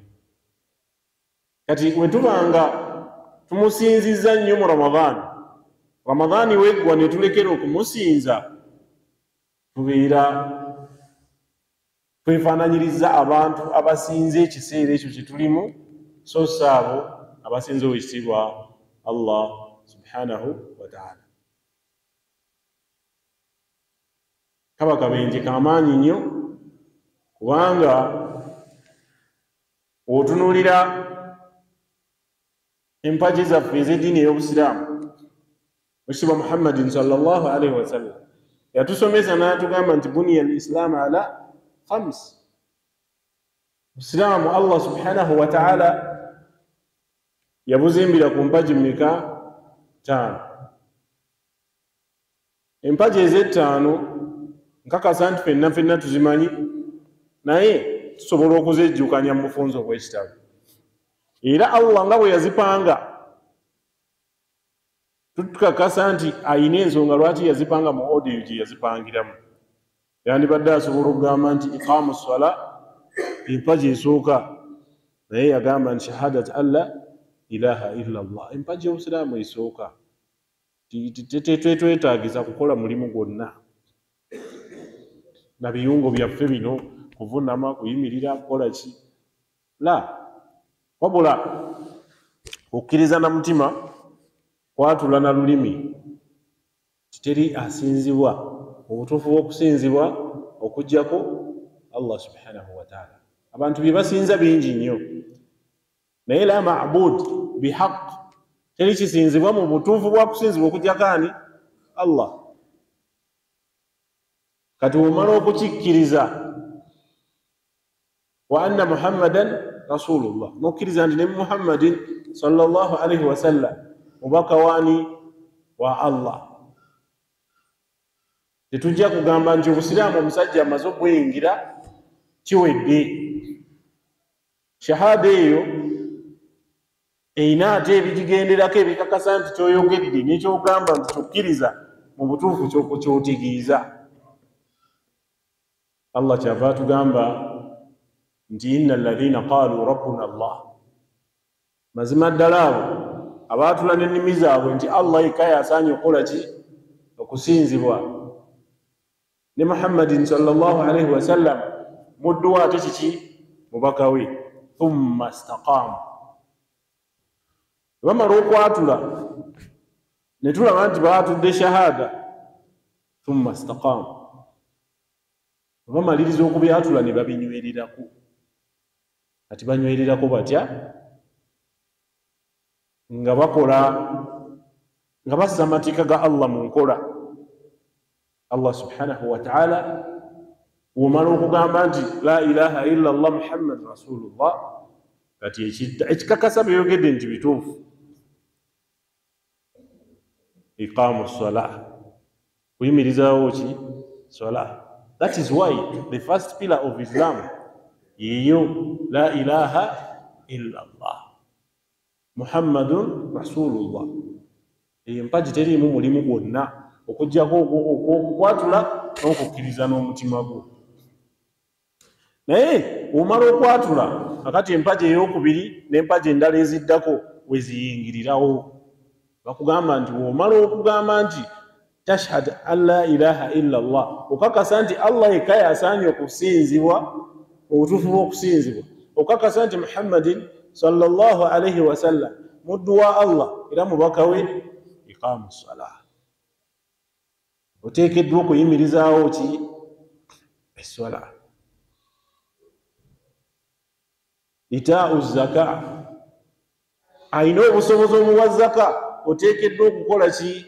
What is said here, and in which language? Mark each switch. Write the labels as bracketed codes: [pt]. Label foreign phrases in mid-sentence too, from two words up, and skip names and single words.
[lg] Kati bwe tubanga tumusinziza nnyo mu Ramadhaani weggwa ne tulekera okumusinza, tubeera twefaananyiriza abantu abasinze ekiseera ekyo kye tulimu, so si abo abasinze owekitiibwa Allah [ar] سبحانه وتعالى. [lg] Kaba kabenje kamaanyi nnyo, kubanga otunuulira empagi zaffe ez'eddiini ey'Obusiraamu, Ekitiibwa Muhammadin [ar] صلى الله عليه وسلم [lg] yatusomesa n'atugamba nti [ar] بني الإسلام على خمس. [lg] Obusiraamu Allah [ar] سبحانه وتعالى [lg] yabuzimbira ku mpagi mmeka? 5. Empagi ez'ettaano nkakasa nti ffenna tuzimanyi, naye tusobola okuzejjukanya mu bufunze obw'ekitabo. Era Allah nga bwe yazipanga tukakasa nti ayina ensonga lwaki yazipanga mu odiyo gye yazipangiramu. Yandibadde asobola okugamba nti [ar] إقام الصلاة [lg] empagi esooka, naye yagamba nti [ar] شهادة أن لا إله إلا الله, [lg] empagi y'Obusiraamu esooka. Tetwetaagiza kukola mulimu gwonna na biyungo byaffe bino, kuvunama, kuyimirira, kukola ki, la, wabula okukkiriza na mutima, kwatula na lulimi. Teri asinzibwa obutuufu bw'okusinzibwa okuggyako Allah [ar] سبحانه وتعالى. [lg] Abantu bye basinza bingi nnyo, naye [ar] لا معبود بحق, [lg] teri kisinzibwa mu butuufu bwa kusinzibwa okuggyako ani? Allah. Kati omala okukikkiriza [ar] وأن محمدا رسول الله, [lg] n'okkiriza nti ne Muhammadin [ar] صلى الله عليه وسلم [lg] mubaka waani? Wa Allah. Tetujja kugamba nti Obusiraamu omusajja amaze okweyingira kiwedde. Shahada eyo eyina ate ebigigenderako ebikakasa nti kyoyogedde n'ekyogamba nti tukkiriza mu butuufu ky'otegeeza. Allah kyava atugamba nti [ar] إن الذين قالوا ربنا الله, [lg] mazima ddala abo abaatula n'ennimi zaabwe nti Allah yekka y'asaanye okukola ki? Okusinzibwa, ne Muhammadin [ar] صلى الله عليه وسلم [lg] muddu ate kiki? Mubaka we. [ar] ثم استقاموا, [lg] bamala okwatula ne tulaba nti baatudde shahada, [ar] ثم استقاموا, [lg] bamaliriza okubyatula ne babinywererako. Kati banywererako batya? Nga bakola, nga bassa amateeka ga Allah mu nkola. [ar] الله سبحانه وتعالى [lg] womala okugamba nti [ar] لا إله إلا الله محمد رسول الله, [lg] kati ekikakasa byogedde nti bituufu. [ar] إقام الصلاة, [lg] kuyimirizaawo ki? [en] Salah. That is why the first pillar of Islam yeyo [ar] لا إله إلا الله محمد رسول الله. [lg] Empagi teriimu mulimu gwonna okuggyako okukwatula n'okukkiriza n'omutima gwo. Naye omala okwatula, akati empagi ey'okubiri n'empagi endala eziddako we ziyingirirawo, bakugamba nti omala okugamba nti [ar] تشهد أن لا إله إلا الله, [lg] okakasa nti Allah yekka y'asaanye okusinzibwa obutuufu bw'okusinzibwa, okakasa nti Muhammadin [ar] صلى الله عليه وسلم [lg] muddu wa Allah era mubaka we, [ar] إقام الصلاة, [lg] oteekeddwa okuyimirizaawo ki? Esswala. [ar] إيتاء الزكاة, [lg] ayina obusobozi omuwa zaka, oteekeddwa okukola ki?